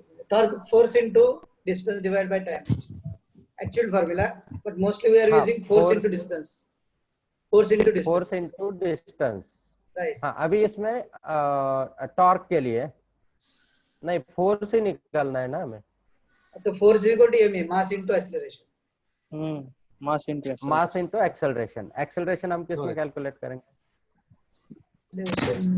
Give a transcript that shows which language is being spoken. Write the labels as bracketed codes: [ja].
[en] Torque force into distance divided by time. Actual formula, but mostly we are [hi] हाँ, [en] using force into distance. Force into distance. Force into distance. Right. [hi] हाँ, अभी इसमें torque के लिए नहीं force ही निकालना है ना हमें। [en] तो force is equal to ma, mass into acceleration. Mass into mass into acceleration. [hi] Acceleration हम किस में कैलकुलेट करेंगे?